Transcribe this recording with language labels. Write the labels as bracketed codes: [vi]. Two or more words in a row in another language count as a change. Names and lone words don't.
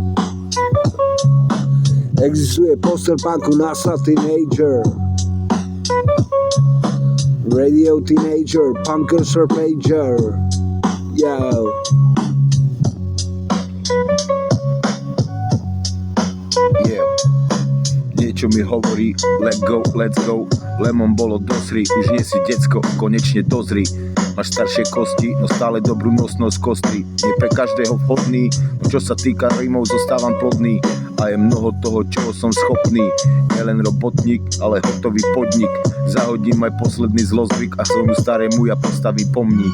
[sk] Existuje poster punku NASA Teenager. [en] Radio Teenager, Punkers Rampager. Yo. Yeah. [sk] Niečo mi hovorí, [en] let's go. [sk] Lemon bolo dosri, už nie si decko, konečne dozri. Máš staršie kosti, no stále dobrú nosnosť kostry. Nie pre každého vhodný, no čo sa týka rímov, zostávam plodný. A je mnoho toho, čoho som schopný. Nielen robotník, ale hotový podnik. Zahodím aj posledný zlozvyk a svojmu starému ja postavím pomník.